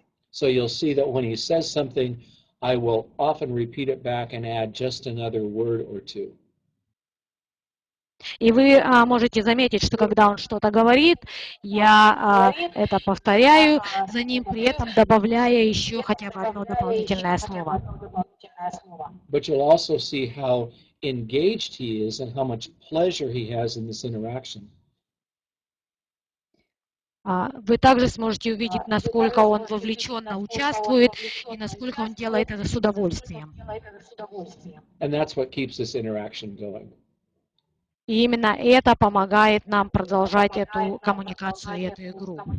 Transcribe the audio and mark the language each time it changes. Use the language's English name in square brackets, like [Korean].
[English] So you'll see that when he says something, I will often repeat it back and add just another word or two. [Russian] И вы можете заметить, что когда он что-то говорит, я это повторяю за ним, при этом добавляя еще хотя бы одно дополнительное слово. [English] But you'll also see how engaged he is and how much pleasure he has in this interaction. [Russian] Вы также сможете увидеть, насколько он вовлеченно участвует и насколько он делает это с удовольствием. [English] And that's what keeps this interaction going. [Russian] И именно это помогает нам продолжать эту коммуникацию и эту игру.